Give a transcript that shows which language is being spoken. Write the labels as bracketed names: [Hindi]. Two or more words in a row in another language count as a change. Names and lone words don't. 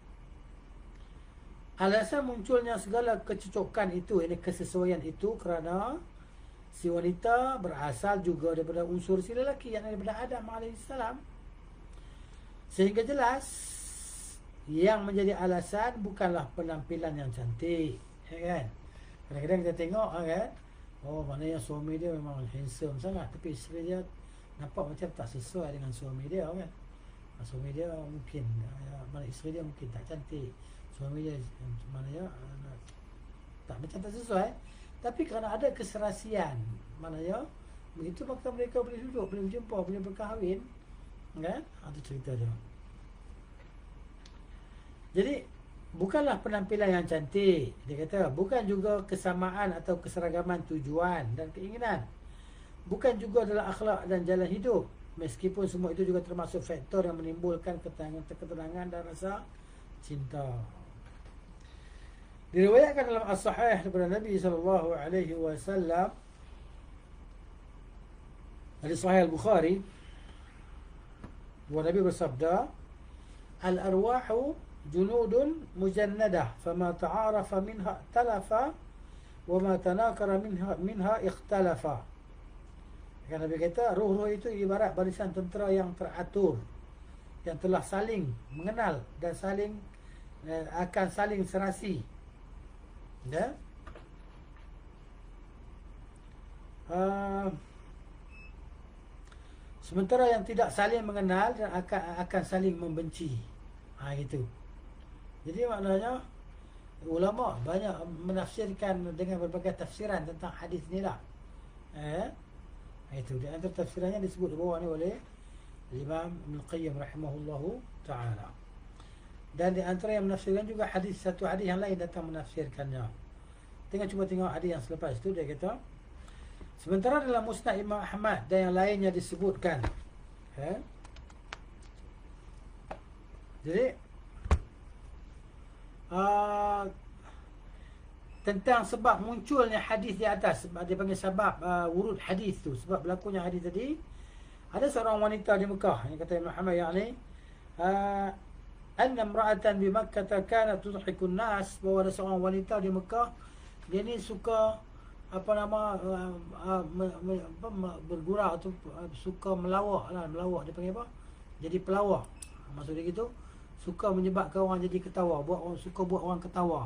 [Malay] Alasan munculnya segala kecocokan itu, ini kesesuaian itu, kerana si wanita berasal juga daripada unsur si lelaki, yang daripada Adam alaihissalam. Sehingga jelas yang menjadi alasan bukanlah penampilan yang cantik, kan? Kadang-kadang kita tengok, kan, oh maknanya suami dia memang handsome sangat, tapi isteri dia nampak macam tak sesuai dengan suami dia, kan? Suami dia mungkin, mana isteri dia mungkin tak cantik, suami dia maknanya tak sesuai. Tapi kerana ada keserasian, maknanya begitu, maka mereka boleh duduk, boleh berjumpa, boleh berkahwin, kan? Itu cerita dia. Jadi bukanlah penampilan yang cantik. Dia kata bukan juga kesamaan atau keseragaman tujuan dan keinginan. Bukan juga adalah akhlak dan jalan hidup. Meskipun semua itu juga termasuk faktor yang menimbulkan ketenangan dan rasa cinta. Diriwayatkan dalam as-sahih daripada Nabi SAW, hadis sahih al-Bukhari, bahawa Nabi bersabda, [Arabic] الأرواح جنود مجندة فما تعارف منها ائتلف وما تناكر منها اختلف. [Malay] Kan Nabi kata, roh-roh itu ibarat barisan tentera yang teratur, yang telah saling mengenal dan akan saling serasi. Ya. Sementara yang tidak saling mengenal dan akan saling membenci. Gitu. Jadi maknanya ulama banyak menafsirkan dengan berbagai tafsiran tentang hadis ni lah. Itu di antara tafsirannya disebut di bawah ni oleh Imam Ibn Qayyim [Arabic] رحمه الله تعالى. [Malay] Dan di antara yang menafsirkan juga satu hadis yang lain datang menafsirkannya. Cuba tengok hadis yang selepas itu. Dia kata, sementara dalam Musnad Imam Ahmad dan yang lainnya disebutkan, jadi tentang sebab munculnya hadis di atas, dia panggil sebab wurud hadis tu, sebab berlakunya hadis tadi. Ada seorang wanita di Mekah yang kata Imam Ahmad, yakni [Arabic] أن امرأة بمكة كانت تضحك الناس, [Malay] bahawa ada seorang wanita di Mekah, dia ni suka bergurau atau suka melawak lah. Melawak dia panggil apa? Jadi pelawak. Maksud dia gitu, suka menyebabkan orang jadi ketawa, suka buat orang ketawa.